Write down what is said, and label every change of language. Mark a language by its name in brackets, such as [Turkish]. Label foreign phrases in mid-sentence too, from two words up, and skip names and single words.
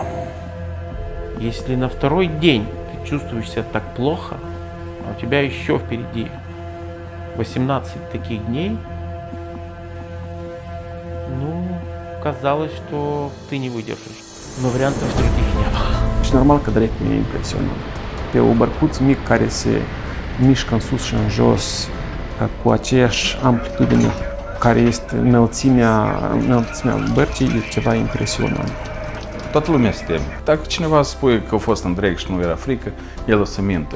[Russian] Если на второй день ты чувствуешь себя так плохо, а у тебя еще впереди 18 таких дней, ну, казалось, что ты не выдержишь. Но вариантов других не было. [Romanian] Și normal că Drake mi-e impresionant. Pe o bărcuț mic care se mișcă în sus și în jos cu aceeași amplitudine care este înălțimea bărcii, e ceva impresionant. Toată lumea se teme. Dacă cineva spune că a fost în Drake și nu era frică, el o să mintă.